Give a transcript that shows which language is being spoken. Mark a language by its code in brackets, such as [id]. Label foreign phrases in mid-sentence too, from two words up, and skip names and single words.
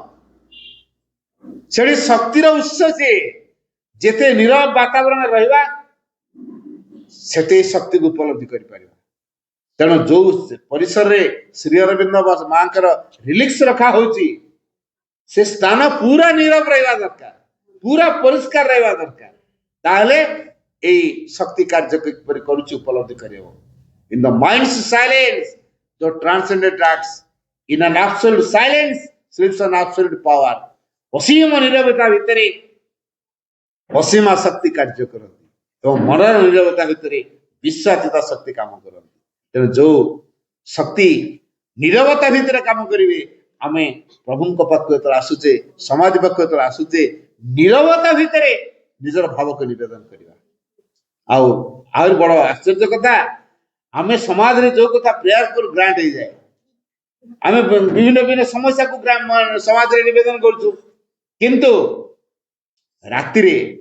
[or] ସେଠି ଶକ୍ତିର ଉତ୍ସ ସିଏ ଯେତେ ନିରବ ବାତାବରଣରେ ରହିବା ସେତେ ଶକ୍ତିକୁ ଉପଲବ୍ଧି କରିପାରିବା ତେଣୁ ଯୋଉ ପରିସରରେ ଶ୍ରୀ ଅରବିନ୍ଦ ମାଙ୍କର ରିଲିକ୍ସ ରଖା ହଉଛି ସେ ସ୍ଥାନ ପୁରା ନିରବ ରହିବା ଦରକାର ପୁରା ପରିଷ୍କାର ରହିବା ଦରକାର ତାହେଲେ ଏଇ ଶକ୍ତି କାର୍ଯ୍ୟ କିପରି କରୁଛି ଉପଲବ୍ଧି କରିବ [en] in the mind's silence the transcendent acts in an absolute silence sleeps an absolute power [or] ଅସୀମ ନିରବତା ଭିତରେ ଅସୀମ ଶକ୍ତି କାର୍ଯ୍ୟ କରନ୍ତି ଏବଂ ମନର ନିରବତା ଭିତରେ ବିଶ୍ୱାତୀତ ଶକ୍ତି କାମ କରନ୍ତି ତେଣୁ ଯୋଉ ଶକ୍ତି ନିରବତା ଭିତରେ କାମ କରିବେ ଆମେ ପ୍ରଭୁଙ୍କ ପାଖକୁ ଯେତେବେଳେ ଆସୁଛେ ସମାଧି ପାଖକୁ ଯେତେବେଳେ ଆସୁଛେ ନିରବତା ଭିତରେ ନିଜର ଭାବକୁ ନିବେଦନ କରିବା ଆଉ ଆହୁରି ବଡ ଆଶ୍ଚର୍ଯ୍ୟ କଥା ଆମେ ସମାଜରେ ଯୋଉ କଥା ପ୍ରେୟାର କରୁ ଗ୍ରାଣ୍ଟ ହେଇଯାଏ ଆମେ ବିଭିନ୍ନ ବିଭିନ୍ନ ସମସ୍ୟାକୁ ସମାଜରେ ନିବେଦନ କରୁଛୁ କିନ୍ତୁ ରାତିରେ